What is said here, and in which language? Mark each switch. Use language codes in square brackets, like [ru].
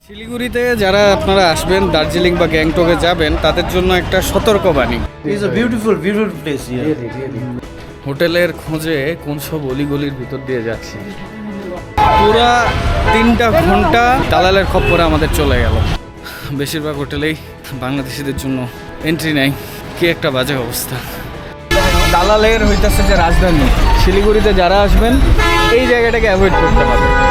[bn] শিলিগুড়িতে যারা আপনারা আসবেন দার্জিলিং বা গ্যাংটকে যাবেন তাদের জন্য একটা সতর্কবাণী। [en] It's a beautiful place here. [bn] হোটেলের খোঁজে কোন সব অলিগলির ভিতর দিয়ে যাচ্ছি, পুরা 3টা ঘন্টা দালালের খপ্পরে আমাদের চলে গেল। বেশিরভাগ হোটেলেই বাংলাদেশিদের জন্য এন্ট্রি নাই। কি একটা বাজে অবস্থা। দালালের হইতেছে যে রাজধানী শিলিগুড়িতে যারা আসবেন এই জায়গাটাকে অ্যাভয়েড করতে হবে।